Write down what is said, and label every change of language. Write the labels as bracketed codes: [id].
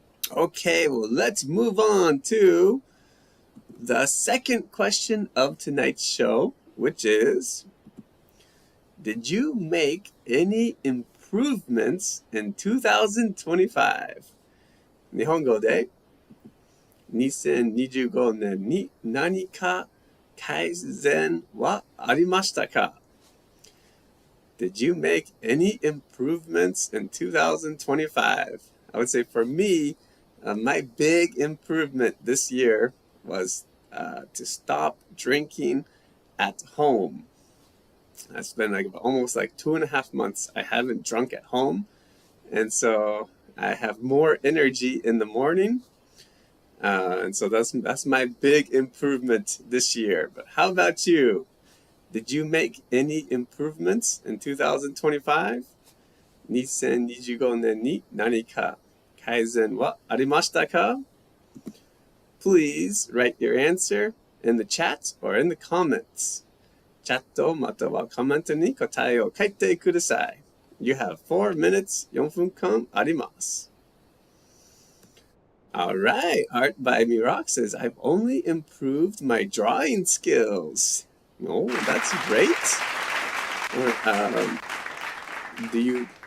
[en] Okay, well, let's move on to the second question of tonight's show, which is, did you make any improvements in 2025? [ja] 日本語で2025年に何か改善はありましたか? [en] Did you make any improvements in 2025? I would say for me, my big improvement this year was to stop drinking at home. It's been almost 2.5 months I haven't drunk at home, and so I have more energy in the morning, and so that's my big improvement this year. But how about you? Did you make any improvements in 2025? [ja] 2025年に何か改善はありましたか? [en] Please write your answer in the chat or in the comments. [ja] チャットまたはコメントに答えを書いてください. [en] You have 4 minutes, [ja] 4分間あります. [en] All right, Art by Mirox says, I've only improved my drawing skills. Oh, that's great.